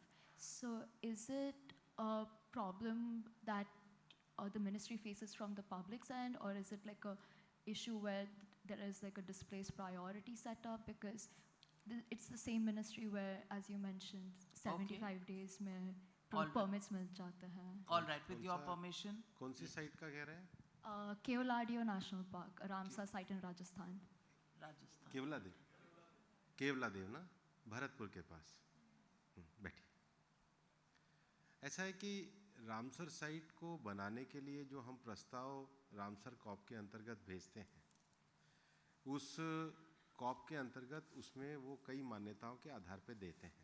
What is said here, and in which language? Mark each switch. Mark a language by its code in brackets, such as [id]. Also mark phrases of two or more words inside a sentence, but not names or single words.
[en] So is it a problem that the ministry faces from the public's end, or is it like a issue where there is like a displaced priority set up? Because it's the same ministry where, as you mentioned, 75 days [hi] में परमिट्स मिल जाते हैं. [en] All right, with your permission. [hi] कौन सी साइट का कह रहे हैं? [en] Keoladio National Park, a Ramsar site in Rajasthan. Rajasthan. [hi] केवलादेव, केवलादेव ना, भरतपुर के पास। बैठिए। ऐसा है कि रामसर साइट को बनाने के लिए जो हम प्रस्ताव रामसर कॉप के अंतर्गत भेजते हैं, उस कॉप के अंतर्गत उसमें वो कई मान्यताओं के आधार पे देते हैं।